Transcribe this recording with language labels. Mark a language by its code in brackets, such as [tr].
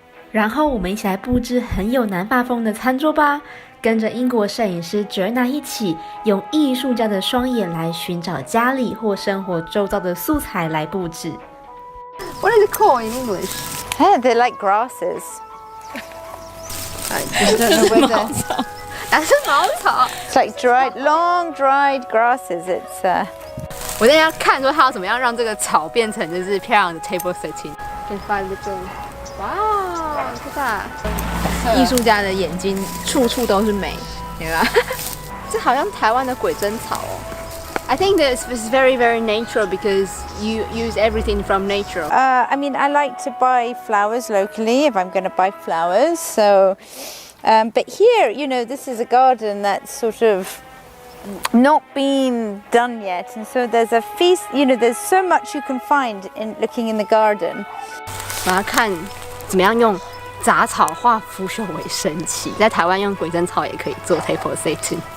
[zh] 然后我们一起来布置很有南法风的餐桌吧，跟着英国摄影师 Joanna 一起，用艺术家的双眼来寻找家里或生活周遭的素材来布置。 [en] What is it called in English? They're like grasses. I just don't know where they're... [zh] 那是茅草。 [en] It's like long dried grasses. It's [zh] 我在要看说它要怎么样让这个草变成就是漂亮的 table setting。 [en] Can find the [zh] 哇，这个艺术家的眼睛处处都是美，对吧？这好像台湾的鬼针草哦。 [en] I think this is very, very natural because you use everything from nature. I mean, I like to buy flowers locally if I'm going to buy flowers. So, but here, you know, this is a garden that's sort of not been done yet, and so there's a feast. You know, there's so much you can find in looking in the garden. [zh] 我要看怎么样用杂草化腐朽为神奇，在台湾用鬼针草也可以做 table setting。